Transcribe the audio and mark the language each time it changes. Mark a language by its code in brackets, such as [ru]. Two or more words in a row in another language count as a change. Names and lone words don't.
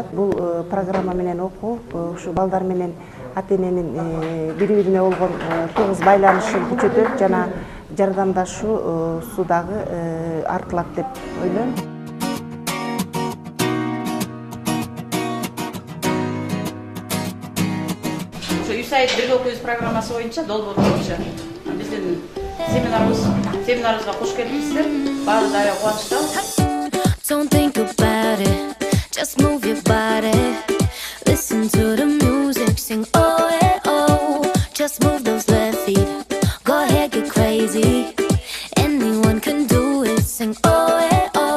[ky] Бул программа менен окуу ушу балдар менен ата-эненин бири-бирине болгон тыгыз байланышын күчөтөт жана жардамдашуу дагы артылат деп ойлойм. Ошо USAID бирге окуйбуз программасы боюнча долбоор боюнча биздин семинарыбызга кош келипсиздер. Баары да кубанычтабыз. [en] Don't think about it, just move your body. Listen to the music, sing oh yeah oh. Just move those left feet, go ahead get crazy. Anyone can do it, sing oh yeah oh.